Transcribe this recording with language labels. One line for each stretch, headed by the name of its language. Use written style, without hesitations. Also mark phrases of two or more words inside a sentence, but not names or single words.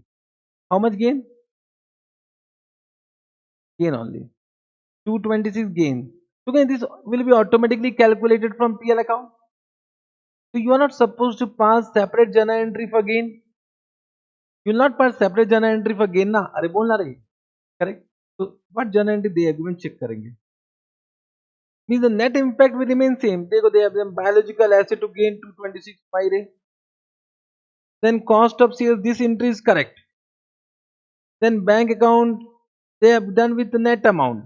English: How much gain? Gain only. 226 gain. So again, this will be automatically calculated from PL account. So you are not supposed to pass separate journal entry for gain. You will not pass separate journal entry for gain ना.
Hindi: अरे बोलना रे.
English: Correct. So what journal entry they have given check करेंगे. Means the net impact will remain same. देखो they have done biological asset to gain 226 by रे. Then cost of sales this entry is correct. Then bank account they have done with the net amount.